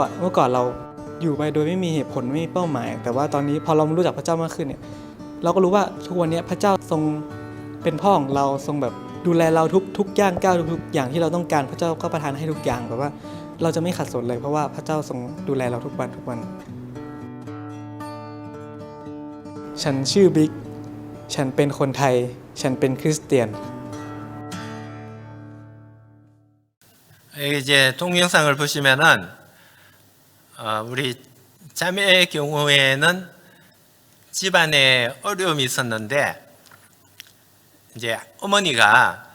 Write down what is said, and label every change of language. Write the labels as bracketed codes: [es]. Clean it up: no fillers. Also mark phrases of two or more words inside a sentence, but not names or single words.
[th] ก่อนเราอยู่ไปโดยไม่มีเหตุผลไม่มีเป้าหมายแต่ว่าตอนนี้พอเรารู้จักพระเจ้ามากขึ้นเนี่ยเราก็รู้ว่าทุกวันนี้พระเจ้าทรงเป็นพ่อของเราทรงแบบดูแลเราทุกย่างก้าวทุกอย่างที่เราต้องการพระเจ้าก็ประทานให้ทุกอย่างแบบว่าเราจะไม่ขัดสนเลยเพราะว่าพระเจ้าทรงดูแลเราทุกวันฉันชื่อบิ๊กฉันเป็นคนไทยฉันเป็นคริสเตียน [ko] 이제 동영상을 보시면은 우리 자매의 경우에는 집안에 어려움이 있었는데 이제 어머니가